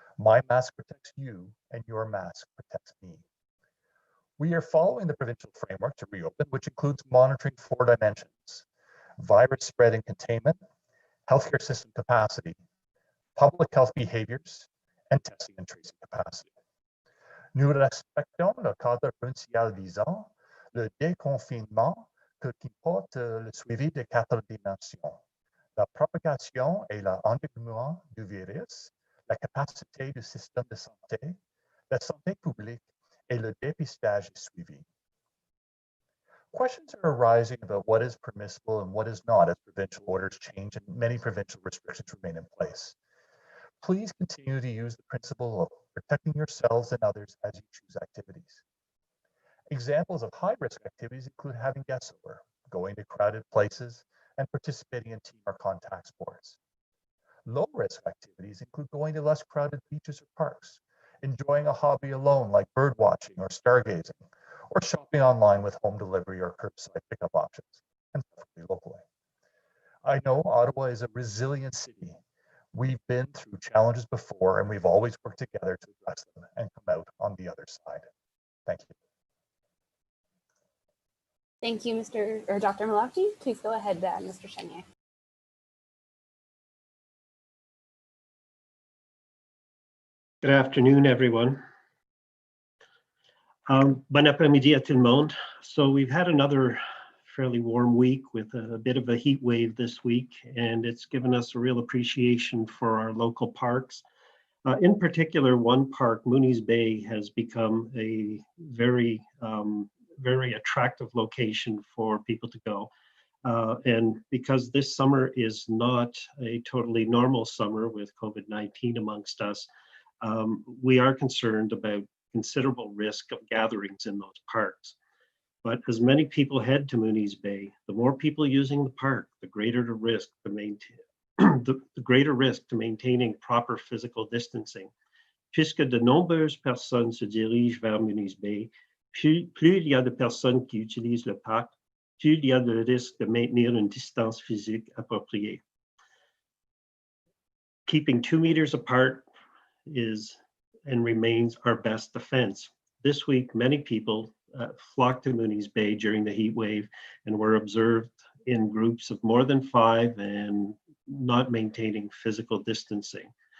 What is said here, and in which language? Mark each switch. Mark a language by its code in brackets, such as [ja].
[en] My mask protects you, and your mask protects me. We are following the provincial framework to reopen, which includes monitoring 4 dimensions: virus spread and containment, healthcare system capacity, public health behaviors, and testing and tracing capacity. [fr] Nous respectons le cadre provincial visant le déconfinement qui porte le suivi des 4 dimensions: la propagation et l'endiguement du virus, la capacité du système de santé, la santé publique, et le dépistage suivi. [en] Questions are arising about what is permissible and what is not as provincial orders change and many provincial restrictions remain in place. Please continue to use the principle of protecting yourselves and others as you choose activities. Examples of high-risk activities include having guests over, going to crowded places, and participating in team or contact sports. Low-risk activities include going to less crowded beaches or parks, enjoying a hobby alone like bird watching or stargazing, or shopping online with home delivery or curbside pickup options, and preferably locally. I know Ottawa is a resilient city. We've been through challenges before, and we've always worked together to address them and come out on the other side. Thank you. Thank you, Dr. Malakji. Please go ahead, Mr. Chenier. Good afternoon, everyone. [fr] Bon après-midi à tout le monde. [en] So we've had another fairly warm week with a bit of a heat wave this week, and it's given us a real appreciation for our local parks. In particular, one park, Mise Bay, has become a very attractive location for people to go. And because this summer is not a totally normal summer with COVID-19 amongst us, we are concerned about considerable risk of gatherings in those parks. But as many people head to Mise Bay, the more people using the park, the greater the risk to maintain the greater risk to maintaining proper physical distancing. [fr] Puisque de nombreuses personnes se dirigent vers Mise Bay, plus il y a de personnes qui utilisent le parc, plus il y a de risque de maintenir une distance physique appropriée. [en] Keeping 2 meters apart is and remains our best defense. This week, many people flocked to Mise Bay during the heat wave and were observed in groups of more than 5 and not maintaining physical distancing.